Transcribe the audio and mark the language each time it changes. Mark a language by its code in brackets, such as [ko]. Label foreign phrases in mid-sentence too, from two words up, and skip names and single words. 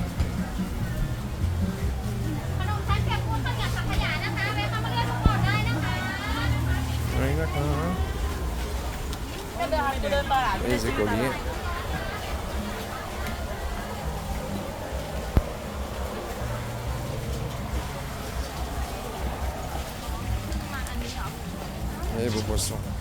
[th] ขนมชั้นเปียกปูนข้าวเหนียวสังขยานะคะแวะเข้ามาเลือกทุกคนได้นะคะ [fr] Oui, d'accord. Hein. Les écoliers. Et vos poissons.